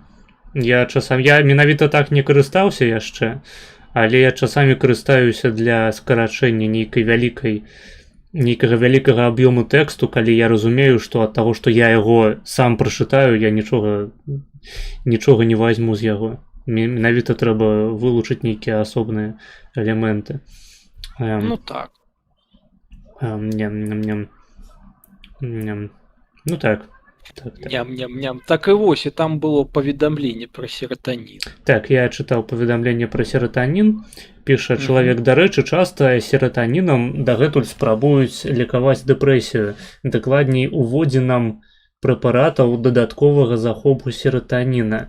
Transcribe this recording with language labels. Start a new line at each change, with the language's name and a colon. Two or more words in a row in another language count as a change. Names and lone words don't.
Belarusian: Я менавіта так не карыстаўся яшчэ, але я часамі карыстаюся для скарачэння нейкага вялікага аб'ёму тэксту, калі я разумею, што ад таго, што я яго сам прачытаю, я нічога не возьму з яго. Менавіта трэба вылучыць нейкія асобныя элементы. Ну так. Ну так. Ням-ням-ням. Так і вось, і там было паведамленне пра сератанін. Так, я чытаў паведамленне пра сератанін. Піша чалавек, дарэчы, часта сератанінам дагэтуль спрабуюць лекаваць дэпрэсію. Дакладней, уводзінам прэпаратаў дадатковага захопу сератаніна.